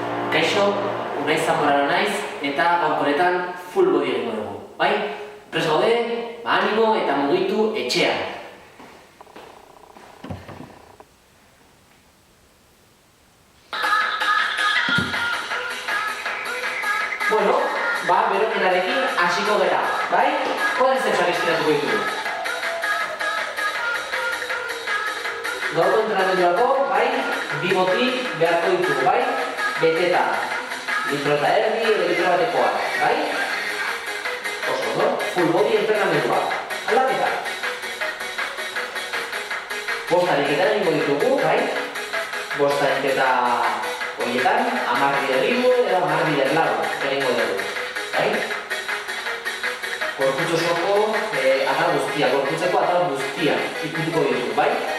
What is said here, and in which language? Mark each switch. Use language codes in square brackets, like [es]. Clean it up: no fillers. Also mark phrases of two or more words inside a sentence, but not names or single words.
[eu] Kaixo, Unai Zamorano naiz, eta gaurkonetan [en] full body [eu] egingo dugu, bai? Prest gaude, animo eta mugitu etxean. Bueno, berokenarekin hasiko gara, bai? Koadrizepsak estiratuko ditugu. Gaurko entrenamenduako, bai? Bi botik beharko ditugu, bai? Beteta. Litro eta erdi edo litro batekoa, bai? Oso, no? [en] Full body [eu] entrenamendua. Aldaketa. Bost ariketa egingo ditugu, bai? Bost ariketa horietan, 10 bider libre edo 10 bider lau egingo dugu, bai? Gorputz osoko atal guztia, gorputzeko atal guztia ikutuko ditugu, bai?